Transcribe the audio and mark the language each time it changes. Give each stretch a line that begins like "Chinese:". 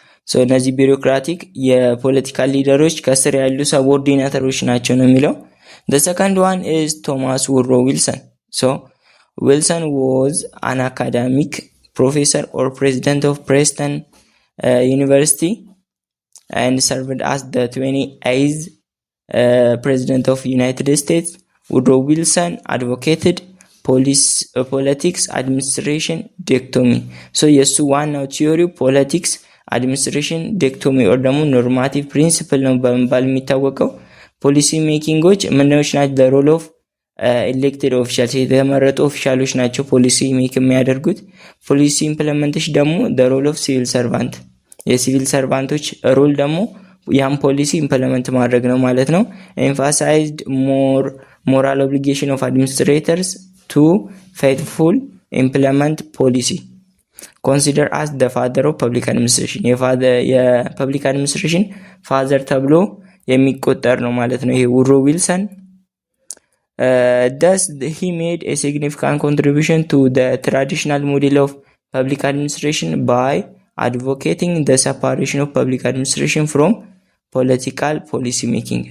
Amharic: So እነዚህ ቢሮክራቲክ የፖለቲካል ሊደሮች ከስር ያሉ ሰቦርዲኔተሮች ናቸው ነው የሚለው።
English: The second one is Thomas Woodrow Wilson. So Wilson was an academic professor or president of Princeton University and served as the 28th president of United States. Woodrow Wilson advocated politics administration dichotomy.
Amharic: So የሱ ዋናው ቲዮሪው ፖለቲክስ አድሚኒስትሬሽን ዲኮቶሚ or ደግሞ ኖርማቲቭ ፕሪንሲፕል ነው በመባል የሚታወቀው። ፖሊሲ ሜኪንጎች ምንድነው ናቸው?
English: the role of elected officials
Amharic: የተመረጡ ኦፊሻሎች ናቸው ፖሊሲ ሜክ የሚያደርጉት። ፖሊሲ ኢምፕሊመንቴሽን ደግሞ
English: the role of civil servant
Amharic: የሲቪል ሰርቫንቶች ሮል ደግሞ ያን ፖሊሲ ኢምፕሊመንት ማድረግ ነው ማለት ነው።
English: emphasized moral obligation of administrators to faithful implement policy. Consider as the father of public administration
Amharic: የፐብሊክ አድሚኒስትሬሽን ፋዘር ተብሎ የሚቆጠር ነው ማለት ነው። ይሄ ውድሮ ዊልሰን
English: thus he made a significant contribution to the traditional model of public administration by advocating the separation of public administration from political policy making.